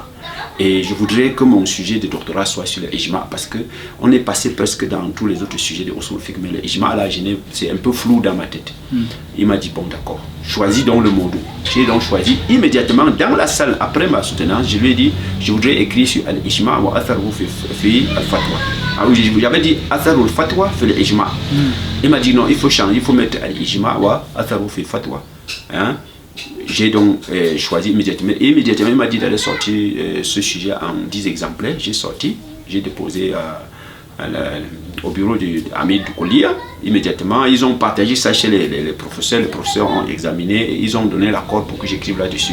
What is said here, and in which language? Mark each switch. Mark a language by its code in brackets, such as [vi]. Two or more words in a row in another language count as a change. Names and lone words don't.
[fr] Et je voudrais que mon sujet de doctorat soit sur le ijma parce qu'on est passé presque dans tous les autres sujets de [ar] أصول فقه, [fr] mais le ijma là, c'est un peu flou dans ma tête. Il m'a dit bon d'accord, choisis donc le mot. J'ai donc choisi immédiatement dans la salle après ma soutenance, je lui ai dit je voudrais écrire sur l' [ar] الإجماع وأثره في الفتوى. [fr] Ah oui, j'avais dit [ar] أثر الفتوى في الإجماع. [fr] Il m'a dit non, il faut changer, il faut mettre l' [ar] الإجماع وأثره في الفتوى. [fr] Hein? J'ai donc choisi immédiatement. Et immédiatement, il m'a dit d'aller sortir ce sujet en 10 exemplaires. J'ai sorti, j'ai déposé au bureau d' [ar] عميد كلية. [fr] Immédiatement, ils ont partagé ça chez les professeurs. Les professeurs ont examiné et ils ont donné l'accord pour que j'écrive là-dessus.